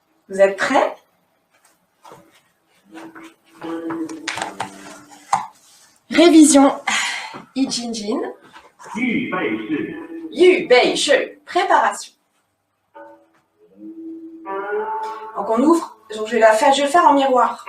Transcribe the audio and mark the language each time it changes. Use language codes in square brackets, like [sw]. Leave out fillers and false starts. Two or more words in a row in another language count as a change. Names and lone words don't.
[fr] Vous êtes prêts? Révision. [zh] 一斤斤. 预备式. 预备式. [fr] Préparation. Donc on ouvre. Donc je vais le faire en miroir.